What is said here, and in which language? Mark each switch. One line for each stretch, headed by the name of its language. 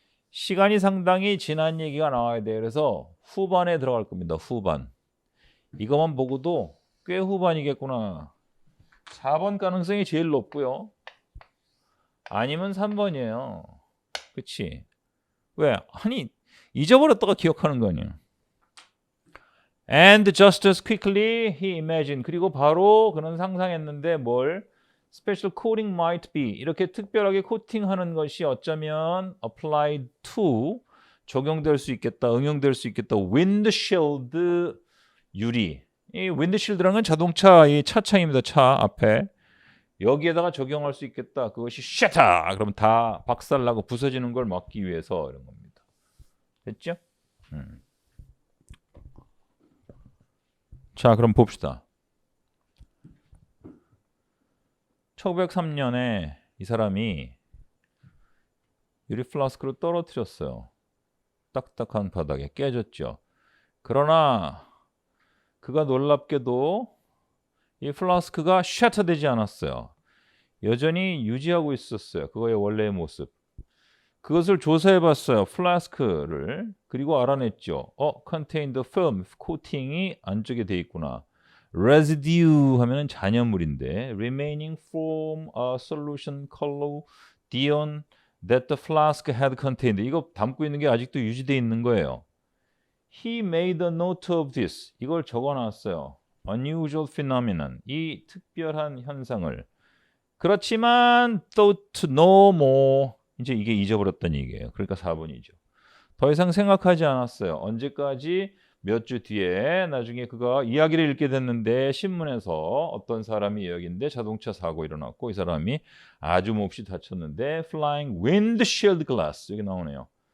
Korean: 시간이 상당히 지난 얘기가 나와야 돼요. 그래서 후반에 들어갈 겁니다. 후반. 이것만 보고도 꽤 후반이겠구나. 4번 가능성이 제일 높고요. 아니면 3번이에요. 그치? 왜? 아니 잊어버렸다가 기억하는 거 아니야.
English: And just as quickly he imagined.
Korean: 그리고 바로 그는 상상했는데 뭘?
English: Special coating might be.
Korean: 이렇게 특별하게 코팅하는 것이 어쩌면 applied to. 적용될 수 있겠다. 응용될 수 있겠다. windshield 유리. 이 windshield라는 건 자동차 이 차창입니다. 차 앞에. 여기에다가 적용할 수 있겠다. 그것이 shatter. 그러면 다 박살나고 부서지는 걸 막기 위해서 이런 겁니다. 됐죠? 자, 그럼 봅시다. 1903년에 이 사람이 유리 플라스크를 떨어뜨렸어요. 딱딱한 바닥에 깨졌죠. 그러나 그가 놀랍게도 이 플라스크가 셔터되지 않았어요. 여전히 유지하고 있었어요. 그거의 원래의 모습. 그것을 조사해봤어요. 플라스크를. 그리고 알아냈죠. contained film, 코팅이 안쪽에 돼 있구나.
English: residue 하면은 잔여물인데 remaining from a solution collodion that the flask had contained.
Korean: 이거 담고 있는 게 아직도 유지돼 있는 거예요.
English: He made a note of this. 이걸 적어놨어요.
Korean: unusual phenomenon. 이 특별한 현상을.
English: 그렇지만 thought no more.
Korean: 이제 이게 잊어버렸던 얘기예요. 그러니까 4번이죠. 더 이상 생각하지 않았어요. 언제까지 몇 주 뒤에 나중에 그가 이야기를 읽게 됐는데 신문에서 어떤 사람이 여기인데 자동차 사고 일어났고 이 사람이 아주 몹시 다쳤는데 flying windshield glass 여기 나오네요.